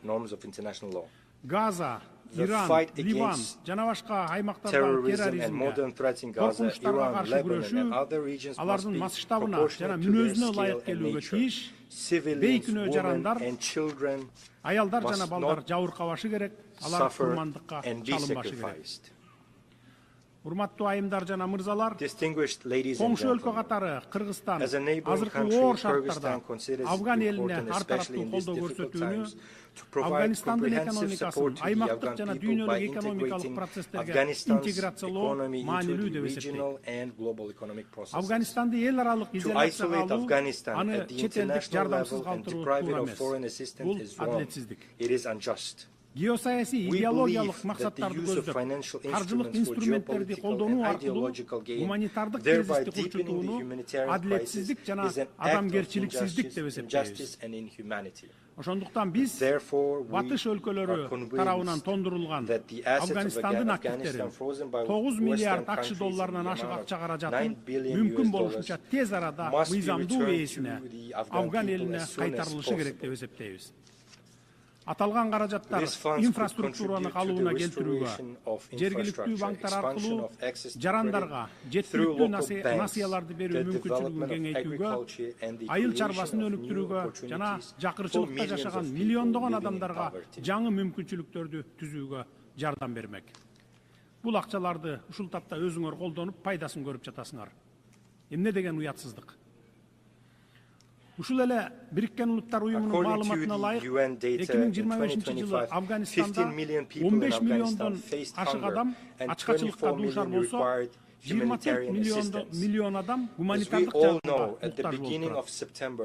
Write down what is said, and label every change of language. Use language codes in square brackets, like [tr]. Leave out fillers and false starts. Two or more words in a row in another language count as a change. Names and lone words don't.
[ky] Газа, Иран, Ливан жана башка аймактардагы терроризмге, коркунучтарга каршы күрөшүү алардын масштабына жана мүнөзүнө ылайык келүүгө тийиш. Бейкүнөө жарандар, аялдар жана балдар жабыркабашы керек, алар курмандыкка чалынбашы керек. Урматтуу айымдар жана мырзалар, [en] Distinguished ladies and [ky] коңшу өлкө [en] gentlemen, [ky] катары Кыргызстан [en] as a neighboring [ky] азыркы [en] country, [ky] оор шарттарда [en] Kyrgyzstan considers it [ky] Афган элине [en] important, [ky] ар [en] especially [ky] тараптуу [en] in these [ky] колдоо [en] difficult [ky] көрсөтүүнү, [en] times, to provide [ky] Афганистандын [en] comprehensive support [ky] экономикасын [en] to the [ky] аймактык [en] Afghan [ky] жана [en] people by [ky] дүйнөлүк экономикалык [en] integrating [ky] процесстерге [en] Afghanistan's [ky] интеграциялоо [en] economy into [ky] маанилүү [en] the [ky] деп эсептейт. [en] regional and global economic processes. [ky] Афганистанды эл аралык [en] To [ky] изоляцияга [en] isolate [ky] алуу, [en] Afghanistan [ky] аны [en] at the [ky] чет элдик [en] international [ky] жардамсыз [en] level and [ky] калтыруу [en] deprive it [ky] туура [en] of [ky] эмес. [en] foreign assistance [ky] Бул [en] is wrong. [ky] адилетсиздик. [en] It is unjust. [ky] Геосаясий [en] We [ky] идеологиялык [en] believe that the [ky] максаттарды [en] use of [ky] көздөп, [en] financial [ky] каржылык [en] instruments for [ky] инструменттерди [en] geopolitical [ky] колдонуу [en] and [ky] аркылуу [en] ideological gain, [ky] гуманитардык [en] thereby [ky] кризисти [en] deepening the [ky] курчутууну [en] humanitarian crisis, [ky] адилетсиздик жана [en] is an act of [ky] адамгерчиликсиздик деп эсептейбиз. [en] injustice and inhumanity. [ky] Ошондуктан биз [en] Therefore, we [ky] батыш өлкөлөрү [en] are [ky] тарабынан [en] convinced [ky] тондурулган [en] that the assets of [ky] Афганистандын [en] Afghanistan [ky] активтерин [en] frozen by [ky] 9 миллиард [en] Western [ky] акш [en] countries in [ky] долларынан [en] the [ky] ашык [en] amount [ky] акча [en] of [ky] каражатын [en] $9 billion [ky] мүмкүн болушунча тез арада [en] must be [ky] мыйзамдуу [en] returned [ky] ээсине [en] to the Afghan [ky] Афган [en] people [ky] элине [en] as soon as [ky] кайтарылышы керек [en] possible. [ky] деп эсептейбиз. Аталган каражаттар [en] These funds could [ky] инфраструктураны [en] contribute to [ky] калыбына [en] the [ky] келтирүүгө, [en] restoration of [ky] жергиликтүү [en] infrastructure, [ky] банктар [en] expansion [ky] аркылуу [en] of access to [ky] жарандарга [en] credit through [ky] жеткиликтүү [en] local banks, [ky] насыяларды берүү [en] the [ky] мүмкүнчүлүгүн [en] development of [ky] кеңейтүүгө, [en] agriculture and the [ky] айыл [en] creation [ky] чарбасын [en] of new [ky] өнүктүрүүгө жана [en] opportunities for [ky] жакырчылыкта [en] millions [ky] жашаган [en] of people [ky] миллиондогон [en] living in [ky] адамдарга [en] poverty. [ky] жаңы мүмкүнчүлүктөрдү түзүүгө жардам бермек. Бул акчаларды ушул тапта өзүңөр колдонуп, пайдасын көрүп жатасыңар. Эмне деген уятсыздык. Ушул эле Бириккен Улуттар Уюмунун маалыматына ылайык, 2025 жылы Афганистанда 15 миллиондон ашык адам ачкачылыкка дуушар болсо, 24 миллион адам гуманитардык жардамга муктаж болуп.